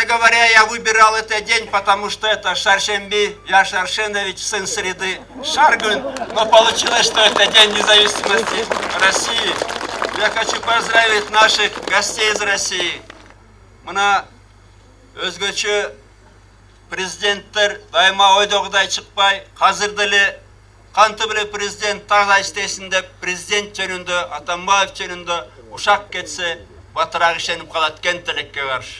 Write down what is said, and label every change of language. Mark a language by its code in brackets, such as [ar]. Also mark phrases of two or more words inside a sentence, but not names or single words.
[ru] января я выбирал этот день, потому что это Шаршемби Яшаршенович, сын среды, Шаргун. Но получилось, что это День независимости России. Я хочу поздравить наших гостей из России. [ky] Мына өзгөчө президенттер дайыма ойдогудай чыкпай, азыр деле кантип эле президент тагда иштесин деп, президент жөнүндө, Атамбаев жөнүндө ушак кетсе, батыраак ишенип калат экен тилекке каршы.